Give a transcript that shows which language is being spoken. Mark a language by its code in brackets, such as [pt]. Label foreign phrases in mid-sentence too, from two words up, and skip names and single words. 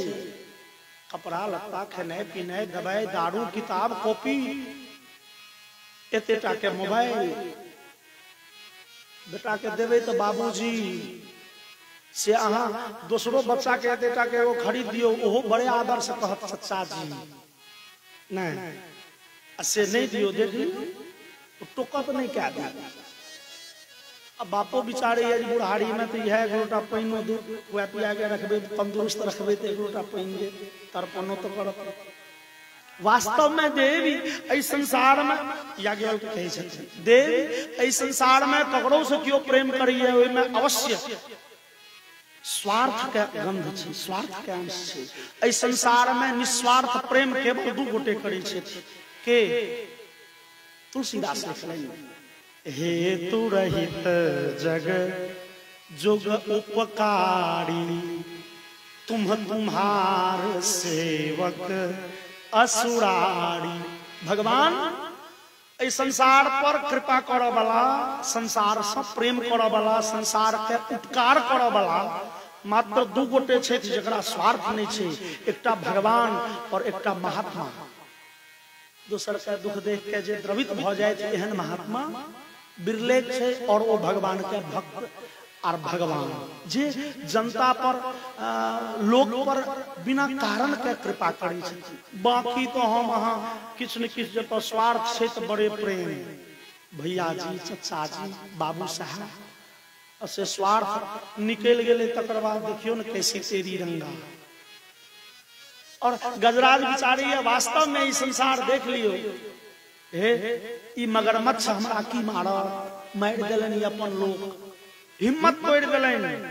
[mai] कपड़ा लत्ता, खेनाई पीनाई, दवाई दारू, किताब कॉपी, एतेटा के मोबाइल बेटा के देवे तो बाबूजी से अहाँ दूसरो बच्चा के एतेटा के वो खरीद दियो, ओहो बड़े आदर से कहत चचा जी नहीं से नहीं दियो, देख लियो तो टोकत नहीं क्या दिया। अब बापो बिचारे है बुढ़ारी में तो यह एक लोटा पानी दूध वह पिया के रखबे, तंदुरुस्त रखबे तो एक लोटा पानी दे तर्पणो तो करत। वास्तव में देवी ऐ संसार में याज्ञवल्क्य कहे छथिन देव ऐ संसार में ककरो से क्यों प्रेम करिए ओइ में अवश्य स्वार्थ के गंध छै, स्वार्थ के अंश छै। ऐ संसार में निस्वार्थ प्रेम केवल दू गोटे करै छथि के तुलसीदास लिखलनि [awa] हेतु रहित जग जुग उपकारी तुम्हार सेवक असुरारी। [mai] भगवान इस संसार पर कृपा करऽ वाला, संसार से प्रेम करऽ वाला, संसार के उपकार करऽ वाला मात्र दू गोटे छथि जकरा स्वार्थ नहीं छे, एकटा भगवान और एकटा महात्मा। दोसर के दुख देख के जे द्रवित भ जाए एहन महात्मा बिरले छे, और वो भगवान के भक्त और भगवान जे जनता पर लोक पर बिना कारण के कृपा करी छथि। बाकी तो हम अहाँ किछ न किछ जब स्वार्थ छे तो बड़े प्रेम भैया जी, चचा जी, बाबू साहब से स्वार्थ निकल गए तकर बाद देखियो न कैसी तेरी रंगा। और गजराज बिचारी वास्तव में ई संसार देख लियो, हे ई मगरमच्छ हमरा की मारा, मार देलन अपन लोग, हिम्मत तोड़ देलन।